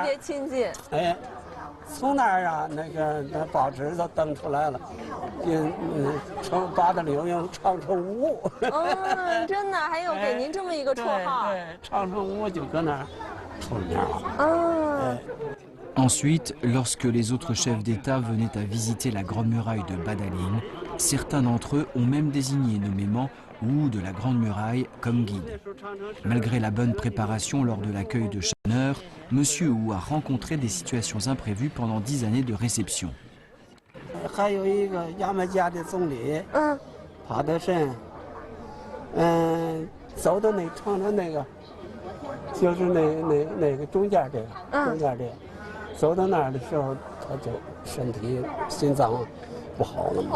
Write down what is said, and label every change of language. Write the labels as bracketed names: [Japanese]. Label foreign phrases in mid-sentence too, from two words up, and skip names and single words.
[Chinese] 特别亲近。从那儿啊，那报纸都登出来了，八达岭长城屋。真的，还有给您这么一个绰号。对，长城屋就搁那儿出名了。 [French] Ensuite, lorsque les autres chefs d'État venaient à visiter la Grande Muraille de Badaling, certains d'entre eux ont même désigné nommément ou de la Grande Muraille comme guide. Malgré la bonne préparation lors de l'accueil de Schanner, Monsieur Wu a rencontré des situations imprévues pendant 10 années de réception. [Chinese] 还有一个牙买加的总理，帕特森，走到那长城那个，就是那个中间这个，中间这个，走到那儿的时候，他就身体心脏不好了嘛。